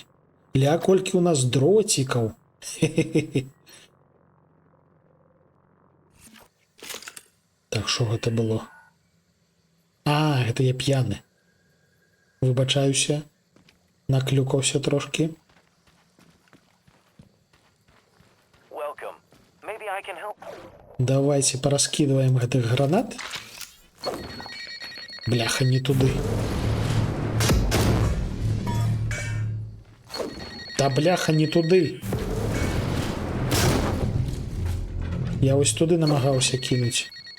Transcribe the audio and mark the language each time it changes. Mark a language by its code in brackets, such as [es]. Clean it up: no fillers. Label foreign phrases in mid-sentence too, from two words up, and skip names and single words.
[be] Ля, колькі у нас дроцікаў. Так, що гэта было? А, гэта я п'яны. Выбачаюся. Наклюкаўся трошки. [en] Welcome. Maybe I can help. [be] Давайте пораскидываем гэтых гранат. Бляха, не туды. Та бляха, не туды. Я ось туды намагаўся кінуць.